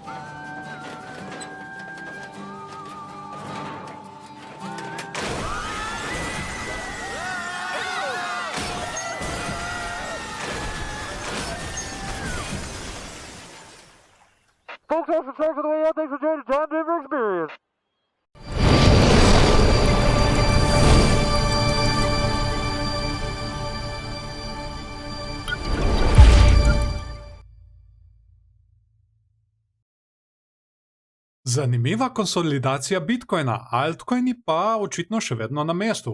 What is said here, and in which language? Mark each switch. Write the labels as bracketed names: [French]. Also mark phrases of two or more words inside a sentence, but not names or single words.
[English] Folks, also sorry for the way out. Thanks for joining John Denver Experience. [Slovenian] Zanimiva konsolidacija Bitcoina, altcoini pa očitno še vedno na mestu.